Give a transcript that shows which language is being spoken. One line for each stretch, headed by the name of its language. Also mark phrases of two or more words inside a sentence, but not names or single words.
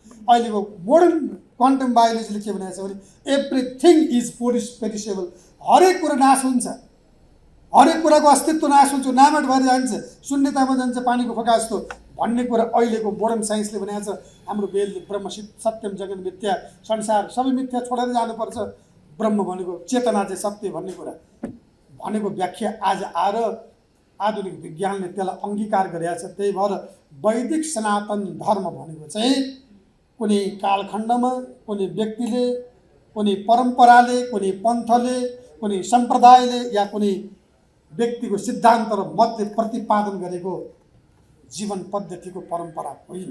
Nepali: अहिलेको
English: modern quantum biology
Nepali: के भनेको छ भने
English: everything is perishable,
Nepali: हरेक कुरा नाश हुन्छ, हरेक कुराको अस्तित्व नाश हुन्छ, नामट भएर जान्छ, शून्यतामा जान्छ, पानीको फोका जस्तो भन्ने कुरा अहिलेको
English: modern science
Nepali: भनेको छ। हाम्रो वेदले
Sanskrit: ब्रह्म सत्यम जगत मिथ्या,
Nepali: संसार सबै मिथ्या छोडेर जानुपर्छ, ब्रह्म भनेको चेतना चाहिँ सत्य भन्ने कुरा भनेको व्याख्या आज आएर आधुनिक विज्ञानले त्यसलाई अङ्गीकार गरेको छ। त्यही भएर वैदिक सनातन धर्म भनेको चाहिँ कुनै कालखण्डमा, कुनै व्यक्तिले, कुनै परम्पराले, कुनै पन्थले, कुनै सम्प्रदायले या कुनै व्यक्तिको सिद्धान्त र मतले प्रतिपादन गरेको जीवन पद्धतिको परम्परा होइन।